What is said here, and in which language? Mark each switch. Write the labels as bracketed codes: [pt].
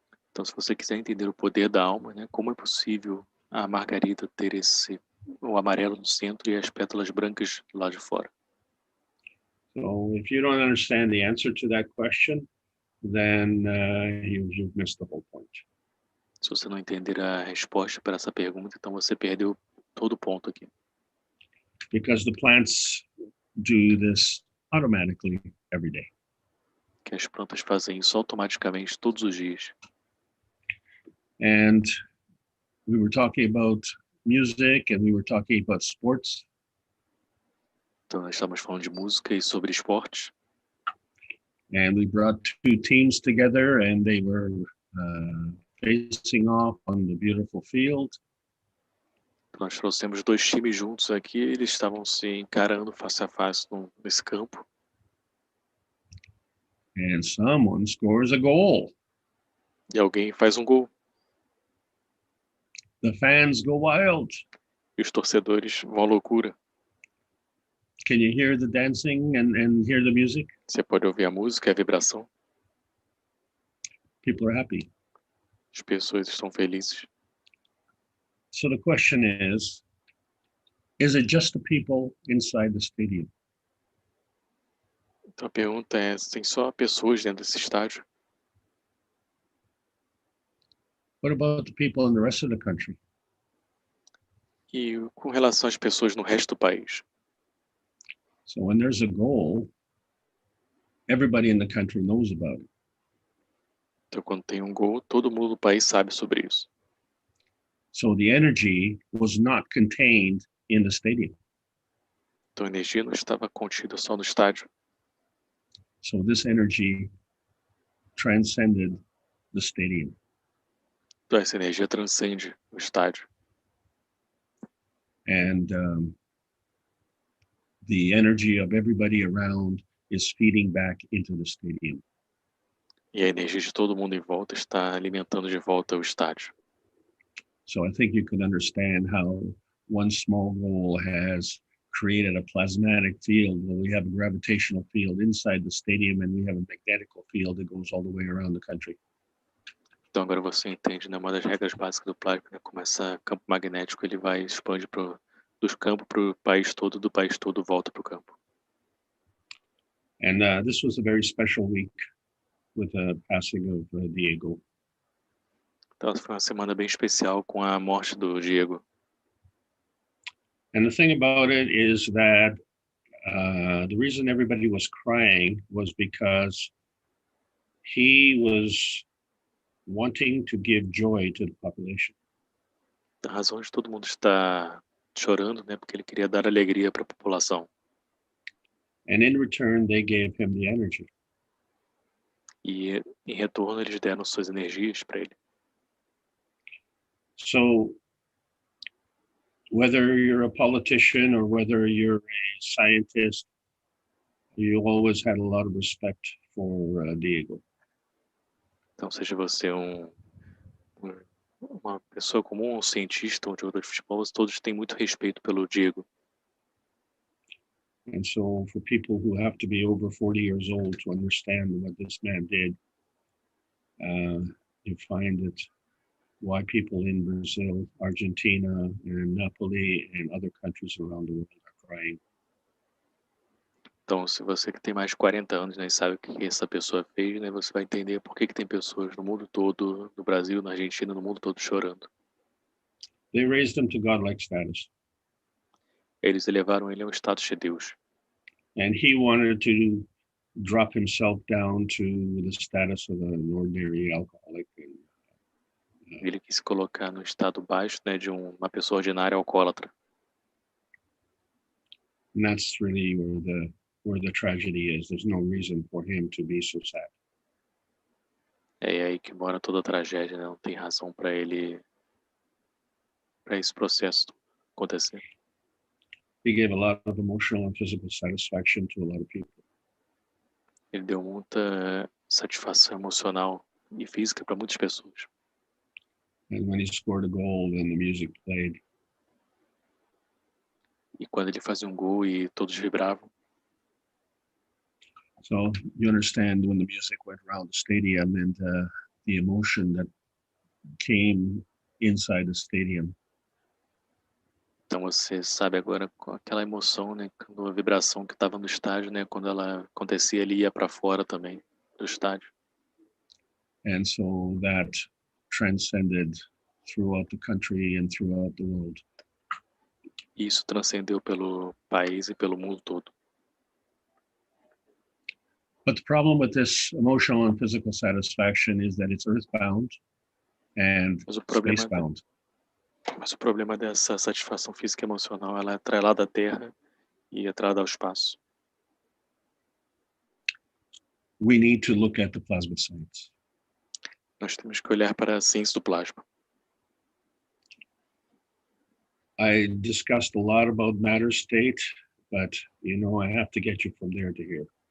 [pt] Então, se você quiser entender o poder da alma, né? Como é possível a margarida ter o amarelo no centro e as pétalas brancas lá de fora? [en] So if you don't understand the answer to that question, then you've missed the whole point. [pt] Se você não entender a resposta para essa pergunta, então você perdeu todo o ponto aqui. [en] Because the plants do this automatically every day. [pt] Que as plantas fazem isso automaticamente todos os dias. [en] And we were talking about music and we were talking about sports. [pt] Então nós estamos falando de música e sobre esportes. [en] And we brought two teams together and they were facing off on the beautiful field. [pt] Nós trouxemos dois times juntos aqui, eles estavam se encarando face a face nesse campo. [en] And someone scores a goal. [pt] E alguém faz um gol. [en] The fans go wild. [pt] E os torcedores vão à loucura. [en] Can you hear the dancing and hear the music? [pt] Você pode ouvir a música e a vibração. [en] People are happy. [pt] As pessoas estão felizes. [en] So the question is it just the people inside the stadium? [pt] Então a pergunta é, tem só pessoas dentro desse estádio? [en] What about the people in the rest of the country? [pt] E com relação às pessoas no resto do país? [en] So when there's a goal, everybody in the country knows about it. [pt] Então quando tem um gol, todo mundo do país sabe sobre isso. [en] So the energy was not contained in the stadium. [pt] Então a energia não estava contida só no estádio. [en] So this energy transcended the stadium. [pt] Então essa energia transcende o estádio. [en] And the energy of everybody around is feeding back into the stadium. [pt] E a energia de todo mundo em volta está alimentando de volta o estádio. [en] So I think you can understand how one small goal has created a plasmatic field where we have a gravitational field inside the stadium and we have a magnetical field that goes all the way around the country. [pt] Então agora você entende, né, uma das regras básicas do plasma, né, como esse campo magnético ele vai expande dos campos para o país todo, do país todo volta para o campo. [en] And this was a very special week with the passing of Diego. [pt] Então foi uma semana bem especial com a morte do Diego. [en] And the thing about it is that the reason everybody was crying was because he was wanting to give joy to the population. [pt] A razão de todo mundo estar chorando, né, porque ele queria dar alegria para a população. [en] And in return, they gave him the energy. [pt] E em retorno eles deram suas energias para ele. [en] So whether you're a politician or whether you're a scientist, you always had a lot of respect for Diego. [pt] Então, seja você uma pessoa comum, um cientista, um jogador de futebol, todos têm muito respeito pelo Diego. [en] And so for people who have to be over 40 years old to understand what this man did, you find that why people in Brazil, Argentina, and Napoli, and other countries around the world are crying. [pt] Então, se você que tem mais de 40 anos, né, e sabe o que essa pessoa fez, né, você vai entender por que tem pessoas no mundo todo, no Brasil, na Argentina, no mundo todo chorando. [en] They raised him to godlike status, [pt] Eles elevaram ele ao status de Deus. [en] and he wanted to drop himself down to the status of an ordinary alcoholic. [pt] Ele quis se colocar no estado baixo, né, de uma pessoa ordinária alcoólatra. [en] And that's really where the tragedy is. There's no reason for him to be so sad. [pt] É aí que mora toda a tragédia, né? Não tem razão para esse processo acontecer. [en] He gave a lot of emotional and physical satisfaction to a lot of people. [pt] Ele deu muita satisfação emocional e física para muitas pessoas. [en] And when he scored a goal and the music played, [pt] E quando ele fazia um gol e todos vibravam, [en] so you understand when the music went around the stadium and the emotion that came inside the stadium. [pt] então você sabe agora com aquela emoção, né, a vibração que estava no estádio, né, quando ela acontecia, ele ia para fora também do estádio. [en] And so that transcended throughout the country and throughout the world. [pt] E isso transcendeu pelo país e pelo mundo todo. [en] But the problem with this emotional and physical satisfaction is that it's earthbound and spacebound. [pt] Mas o problema dessa satisfação física e emocional, ela é atrelada à Terra e atrelada ao espaço. [en] We need to look at the plasma science. [pt] Nós temos que olhar para a ciência do plasma. [en] I discussed a lot about matter state, but I have to get you from there to here.